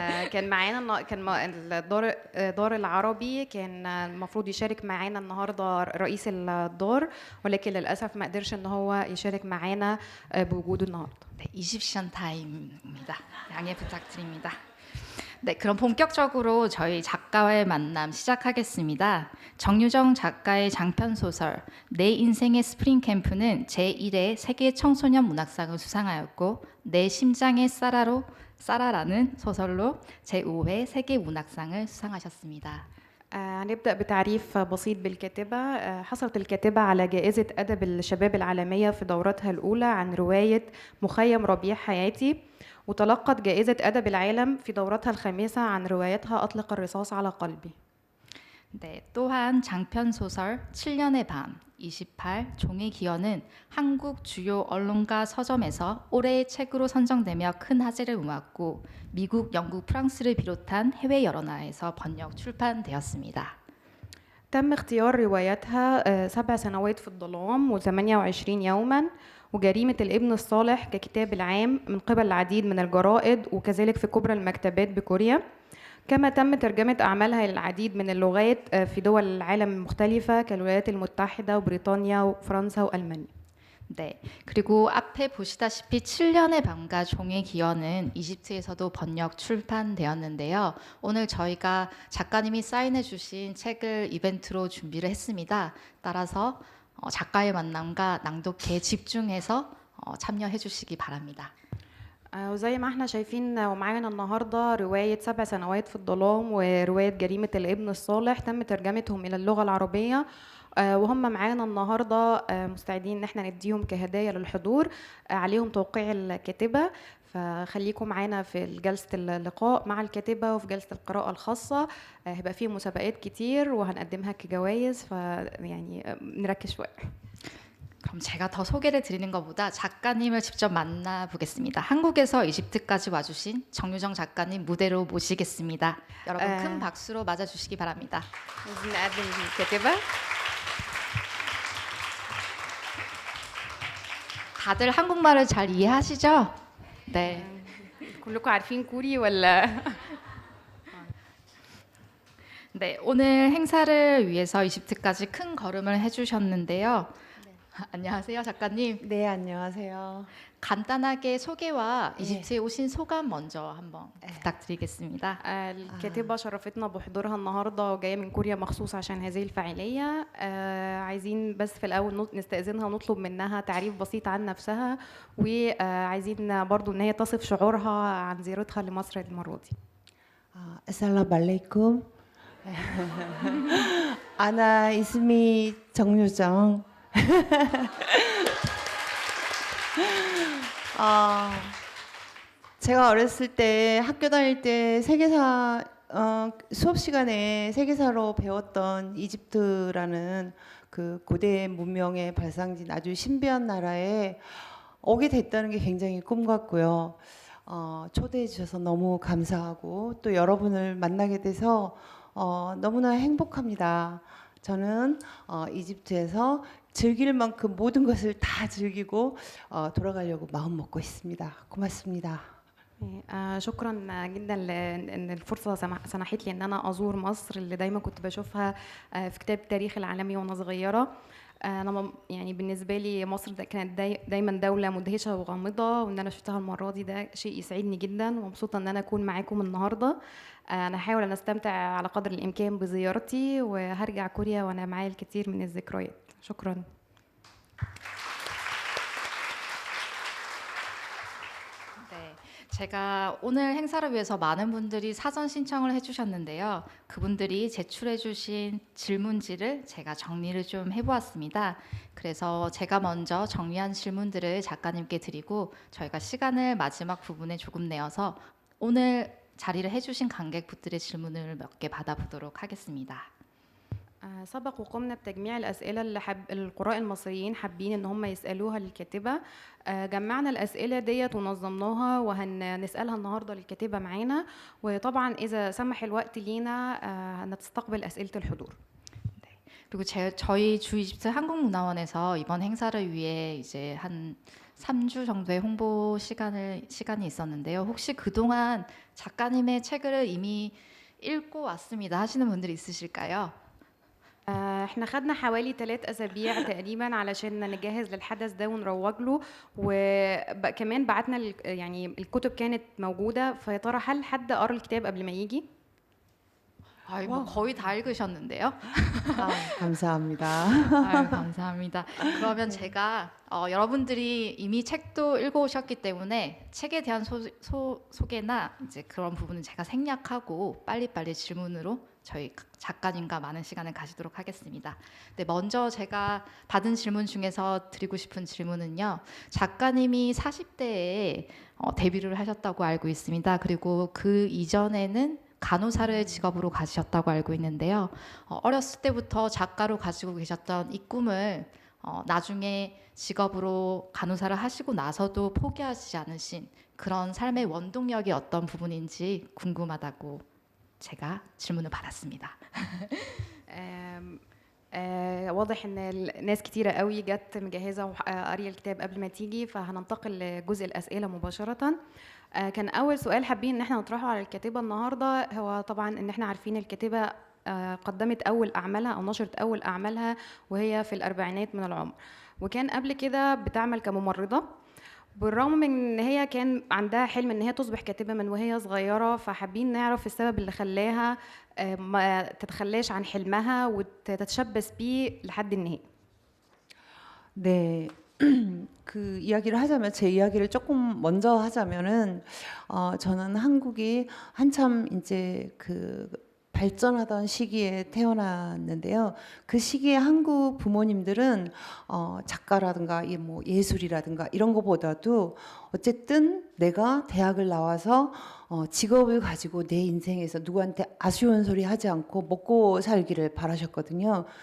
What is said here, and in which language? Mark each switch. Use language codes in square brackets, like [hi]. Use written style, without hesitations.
[ar] كان معانا الدار العربي كان المفروض يشارك معانا النهارده رئيس الدار ولكن للاسف ما قدرش ان هو يشارك معانا بوجوده النهارده. [ko] 네, 이집션 타임입니다. 양해 부탁드립니다. 네, 그럼 본격적으로 저희 작가와의 만남 시작하겠습니다. 정유정 작가의 장편 소설 내 인생의 스프링 캠프는 제1회 세계 청소년 문학상을 수상하였고 내 심장의 사라라는 소설로 제5회 세계 문학상을 수상하셨습니다. [ar] هنبدأ بتعريف بسيط بالكاتبة. حصلت الكاتبة على جائزة أدب الشباب العالمية في دورتها الأولى عن رواية مخيم ربيع حياتي وتلقت جائزة أدب العالم في دورتها الخامسة عن روايتها أطلق الرصاص على قلبي. [ko] 네, 또한 장편 소설 7년의 밤 28 종의 기원은 한국 주요 언론과 서점에서 올해의 책으로 선정되며 큰 화제를 모았고 미국, 영국, 프랑스를 비롯한 해외 여러 나라에서 번역 출판되었습니다. [ar] تم اختيار روايتها 7 سنوات في الظلام و28 يوما وجريمة الابن الصالح ككتاب العام من قبل العديد من الجرائد وكذلك في كبرى المكتبات بكوريا. كما تم ترجمة أعمالها للعديد من اللغات في دول العالم المختلفة كالولايات المتحدة وبريطانيا وفرنسا وألمانيا. [ko] 네, 그리고 앞에 보시다시피 7년의 밤과 종의 기원은 이집트에서도 번역 출판되었는데요. 오늘 저희가 작가님이 사인해 주신 책을 이벤트로 준비를 했습니다. 따라서 작가의 만남과 낭독회에 집중해서 참여해 주시기 바랍니다. [ar] وزي ما احنا شايفين ومعانا النهارده رواية 7 سنوات في الظلام ورواية جريمة الابن الصالح تم ترجمتهم إلى اللغة العربية. وهم معانا النهارده مستعدين ان احنا نديهم كهدايا للحضور. عليهم توقيع الكاتبة، فخليكم معانا في جلسة اللقاء مع الكاتبة وفي جلسة القراءة الخاصة. هيبقى فيه مسابقات كتير وهنقدمها كجوائز، فيعني نركز شوية. [ko] 그럼 제가 더 소개를 드리는 것보다 작가님을 직접 만나보겠습니다. 한국에서 이집트까지 와주신 정유정 작가님 무대로 모시겠습니다. 여러분 큰 박수로 맞아주시기 바랍니다. [ar] عايزين نقدم الكاتبة. [ko] 다들 한국말을 잘 이해하시죠? 네. [ar] كلكم عارفين كوري ولا؟ [ko] 네, 오늘 행사를 위해서 이집트까지 큰 걸음을 해주셨는데요. 안녕하세요, 작가님. 네, 안녕하세요. 간단하게 소개와 이집트에 오신 소감 먼저 한번 부탁드리겠습니다. [ar] الكاتبة شرفتنا بحضورها النهارده وجايه من كوريا مخصوص عشان هذه الفعالية. عايزين بس في الأول نستأذنها ونطلب منها تعريف بسيط عن نفسها، وعايزين برضو إن هي تصف شعورها عن زيارتها لمصر المرة دي. السلام عليكم. أنا اسمي 정유정. [ko] 제가 어렸을 때 학교 다닐 때 세계사 수업 시간에 세계사로 배웠던 이집트라는 그 고대 문명의 발상지인 아주 신비한 나라에 오게 됐다는 게 굉장히 꿈 같고요. 초대해 주셔서 너무 감사하고 또 여러분을 만나게 돼서 너무나 행복합니다. 저는 이집트에서 즐길 만큼 모든 것을 다 즐기고 돌아가려고 마음 먹고 있습니다. 고맙습니다. [ar] شكرا جدا لان الفرصه سمحت لي ان انا ازور مصر اللي دايما كنت بشوفها في كتاب التاريخ العالمي وانا صغيره. انا يعني بالنسبه لي مصر كانت دايما دوله مدهشه وغامضه، وان انا شفتها المره دي ده شيء يسعدني جدا، ومبسوطه ان انا اكون معاكم النهارده. انا هحاول ان استمتع على قدر الامكان بزيارتي، وهرجع كوريا وانا معايا الكثير من الذكريات. شكرا. [ko] 네, 제가 오늘 행사를 위해서 많은 분들이 사전 신청을 해주셨는데요. 그분들이 제출해주신 질문지를 제가 정리를 좀 해보았습니다. 그래서 제가 먼저 정리한 질문들을 작가님께 드리고 저희가 시간을 마지막 부분에 조금 내어서 오늘 자리를 해주신 관객분들의 질문을 몇 개 받아보도록 하겠습니다. [ar] سبق وقمنا بتجميع الأسئلة اللي القراء المصريين حابين إن هم يسألوها للكاتبة. جمعنا الأسئلة ديت ونظمناها وهنسألها النهاردة للكاتبة معانا، وطبعا إذا سمح الوقت لينا هنستقبل أسئلة الحضور. [ko] 그리고 저희 주이집트 한국문화원에서 이번 행사를 위해 이제 한 3주 정도의 홍보 시간이 있었는데요. 혹시 그동안 작가님의 책을 이미 읽고 왔습니다 하시는 분들이 있으실까요? [ar] احنا خدنا حوالي 3 أسابيع تقريبا علشان نجهز للحدث ده ونروج له، وكمان بعتنا يعني الكتب كانت موجودة. فيا ترى هل حد قرأ الكتاب قبل ما يجي؟ [ko] 뭐 거의 다 읽으셨는데요. 감사합니다. 감사합니다. 그러면 제가 여러분들이 이미 책도 읽어오셨기 때문에 책에 대한 소개나 이제 그런 부분은 제가 생략하고 빨리빨리 질문으로 저희 작가님과 많은 시간을 가지도록 하겠습니다. 네, 먼저 제가 받은 질문 중에서 드리고 싶은 질문은요. 작가님이 40대에 데뷔를 하셨다고 알고 있습니다. 그리고 그 이전에는 간호사를 직업으로 가지셨다고 알고 있는데요. 어렸을 때부터 작가로 가지고 계셨던 이 꿈을 나중에 직업으로 간호사를 하시고 나서도 포기하지 않으신 그런 삶의 원동력이 어떤 부분인지 궁금하다고 제가 질문을 받았습니다. [ar] واضح ان الناس كتيرة قوي جت مجهزة وقارية الكتاب قبل ما تيجي، فهننتقل لجزء الأسئلة مباشرة. كان أول سؤال حابين إن احنا نطرحه على الكاتبة النهاردة هو طبعا إن احنا عارفين الكاتبة قدمت أول أعمالها أو نشرت أول أعمالها وهي في الأربعينات من العمر، وكان قبل كده بتعمل كممرضة. بالرغم من ان هي كان عندها حلم ان هي تصبح كاتبة من وهي صغيرة، فحابين نعرف السبب اللي خلاها ما تتخلاش عن حلمها وتتشبث بيه لحد النهاية. [ko] 네, 그 이야기를 하자면 제 이야기를 조금 먼저 하자면은 저는 한국이 한참 이제 그 발전하던 시기에 태어났는데요. 그 시기에 한국 부모님들은 작가라든가 이 뭐 예술이라든가 이런 거보다도 어쨌든 내가 대학을 나와서 직업을 가지고 내 인생에서 누구한테 아쉬운 소리 하지 않고 먹고 살기를 바라셨거든요.